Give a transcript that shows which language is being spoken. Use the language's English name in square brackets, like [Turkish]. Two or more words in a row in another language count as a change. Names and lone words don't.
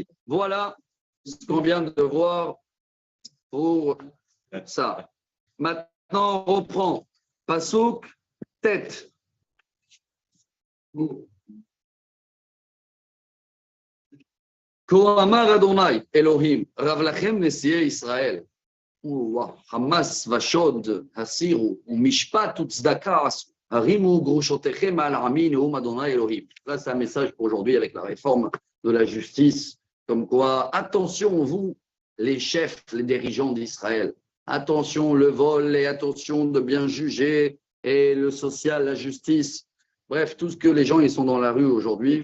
[French] Voilà ce qu'on vient de voir pour ça. Maintenant, on reprend. Pasuk, tête. [Hebrew] כה אמר אדני אלהים, רב לכם נשיאי ישראל. חמס ושד הסירו, ומשפט וצדקה עשו. [French] Là, c'est un message pour aujourd'hui avec la réforme de la justice, comme quoi, attention, vous, les chefs, les dirigeants d'Israël, attention, le vol et attention de bien juger, et le social, la justice, bref, tout ce que les gens ils sont dans la rue aujourd'hui.